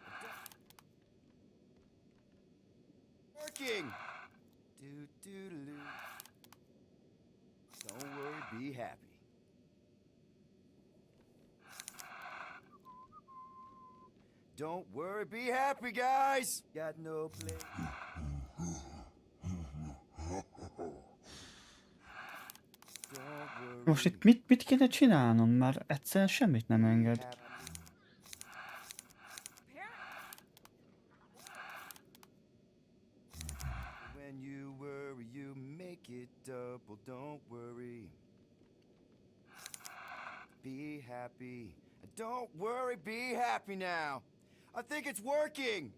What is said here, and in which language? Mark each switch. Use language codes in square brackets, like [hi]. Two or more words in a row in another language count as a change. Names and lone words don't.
[en] Working. Do do do. Don't worry, be happy. Don't worry, be happy, guys. Got no place. [hu] Most itt mit kéne csinálnom? Már egyszerűen semmit nem enged. [en] When you worry, you make it double. Don't worry. Be happy. Don't worry, be happy now. I think it's working.